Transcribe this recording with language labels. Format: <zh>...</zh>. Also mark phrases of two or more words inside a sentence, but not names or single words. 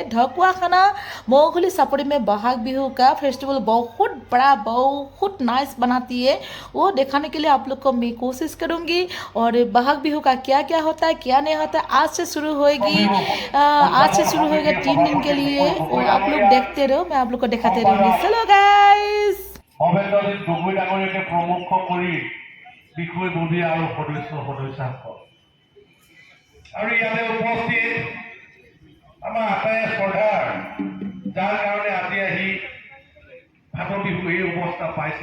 <hi>ढकुआखाना मोगली सापड़ी में बहाग बिहू का फेस्टिवल बहुत बड़ा, बहुत नाइस बनाती है। वो दिखाने के लिए आप लोग को मैं कोशिश करूँगी। और बहाग बिहू का क्या क्या होता है, क्या नहीं होता है, आज से शुरू होएगी। 3 दिन के लिए। और आप लोग देखते रहो, मैं आप लोग को दिखाते रहूँगी। चलो गाइस।</hi> <as>অভেন্দ্ৰজিৎ গগৈ ডাঙৰীয়াকে প্ৰমুখ কৰি বিষয়ববীয়া আৰু সদস্যসকল আৰু ইয়াতে উপস্থিত আমাৰ আটাইয়ে শ্ৰদ্ধাৰ, যাৰ কাৰণে আজি আহি ফাট বিহু এই অৱস্থা পাইছে।</as>